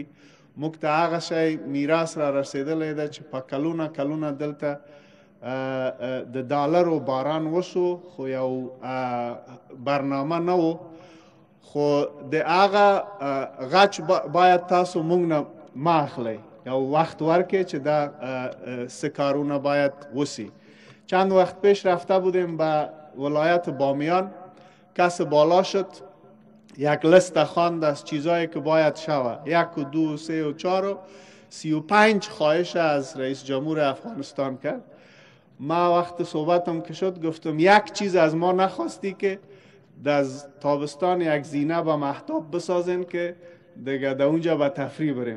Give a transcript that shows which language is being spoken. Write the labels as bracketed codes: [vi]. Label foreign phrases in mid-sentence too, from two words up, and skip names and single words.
[ps] موږ ته هغه شی میراث را رسېدلی ده چې په کلونه کلونه دلته د ډالرو باران وشو، خو یو برنامه نه و. خو د هغه غچ باید تاسو موږ نه ما اخلی، یو وقت ورکه چې دا سه کارونه باید وسی. [fa] چند وقت پیش رفته بودیم به ولایت بامیان، کس بالا شد یک لست خواند از چیزایی که باید شود، 1 و 2 و 3 و 4 و 35 خواهش از رئیس جمهور افغانستان کرد. ما وقت صحبتم که شد گفتم یک چیز از ما نخواستی که در تابستان یک زینه به مهتاب بسازین که دیگه در اونجا به تفریح بریم.